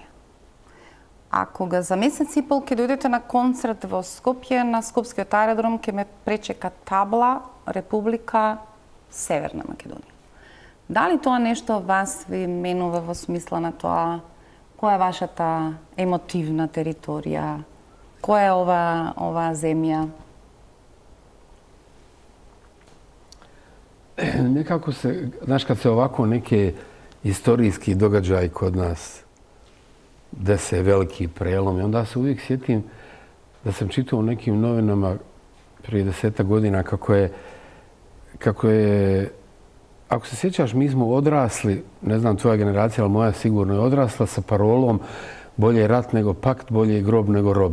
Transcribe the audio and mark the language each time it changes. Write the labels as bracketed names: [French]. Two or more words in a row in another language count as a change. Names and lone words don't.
[Macedonian] А кога за месец и пол ќе дојдете на концерт во Скопје, на Скопскиот аеродром ќе ме пречека табла Република Северна Македонија. Дали тоа нешто вас ви менува во смисла на тоа која е вашата емотивна територија? Која е ова земја? [Bosnian] Nekako se, znaš, kad se ovako neke istorijski događaj kod nas dese veliki prelom i onda se uvijek sjetim da sam čitao u nekim novinama prije 10 godina kako je, ako se sjećaš, mi smo odrasli, ne znam tvoja generacija, ali moja sigurno je odrasla sa parolom bolje je rat nego pakt, bolje je grob nego rob.